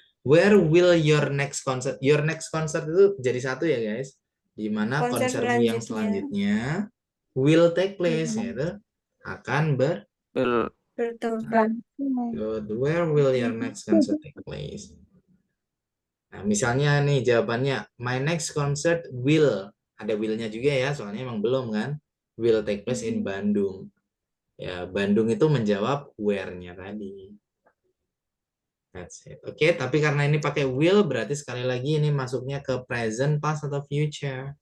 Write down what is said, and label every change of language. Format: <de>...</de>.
<en>Where will your next concert? Your next concert</en> <id>itu jadi satu ya guys. Di mana Konser konsermu yang selanjutnya</id> <en>will take place</en> <id>yaitu akan Ber- Bertempat.</id> <en>Good. Where will your next concert take place?</en> <id>Nah, misalnya nih jawabannya,</id> <en>my next concert will.</en> <id>Ada will-nya juga ya, soalnya emang belum kan.</id> <en>Will take place in Bandung.</en> <id>Ya, Bandung itu menjawab where-nya tadi.</id> <en>That's it.</en> <id>Oke, tapi karena ini pakai will, berarti sekali lagi ini masuknya ke present, past, atau future.</id>